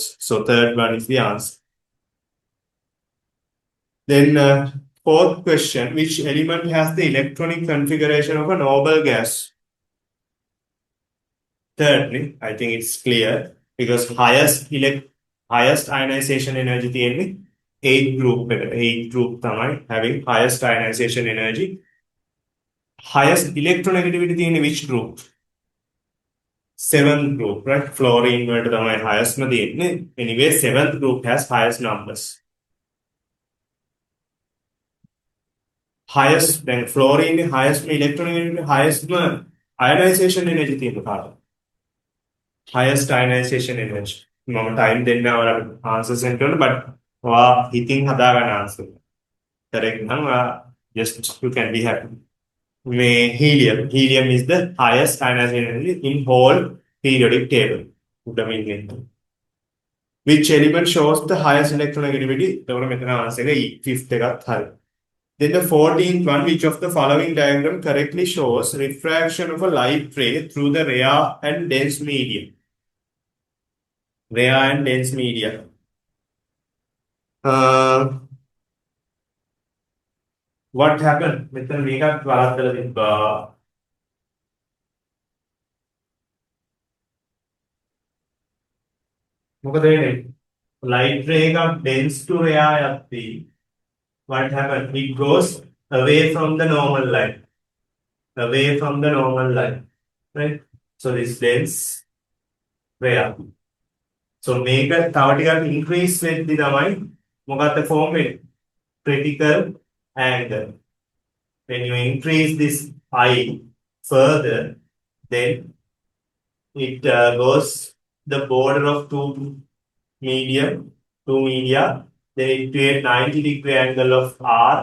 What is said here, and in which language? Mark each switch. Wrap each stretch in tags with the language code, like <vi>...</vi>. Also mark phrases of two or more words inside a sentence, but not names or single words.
<en>So third one is the answer. Then fourth question, which element has the electronic configuration of a noble gas? Thirdly, I think it's clear because highest ionization energy තියෙන්නේ 8 group එකට. 8 group තමයි having highest ionization energy. Highest electronegativity තියෙන්නේ which group? 7th group, right? Fluorine</en> <si>වලට තමයි</si> <en>highest</en> <si>ම තියෙන්නේ.</si> <en>Anyway, 7th group has highest numbers. Highest, then fluorine highest electronegativity, highest ionization energy</en> <si>තියෙන කාටද?</si> <en>Highest ionization energy.</en> <si>මම time දෙන්න ඔයාලට</si> <en>answer send</en> <si>කරන්න, but ඔයා හිතින් හදාගන්න answer.</si> <en>Correct නම් just you can be happy. Helium. Helium is the highest ionization energy in whole periodic table. Which element shows the highest electronegativity?</en> <si>එතකොට මෙතන answer එක fifth එකත් හරි.</si> <en>Then the 14th one, which of the following diagram correctly shows refraction of a light ray through the rare and dense medium? Rare and dense media. What happened?</en> <si>මෙතන මේකත් වරද්දලා තිබ්බා. මොකද වෙන්නේ?</si> <en>Light ray එකක් dense to rare යද්දී what happened? It goes away from the normal light. Away from the normal light. Right? So this dense rare. So make a tau increase with the</en> <si>තමයි මොකක්ද</si> <en>form වෙන්නේ? Critical angle. When you increase this I further, then it goes the border of two media, then it creates 90-degree angle of R.</en>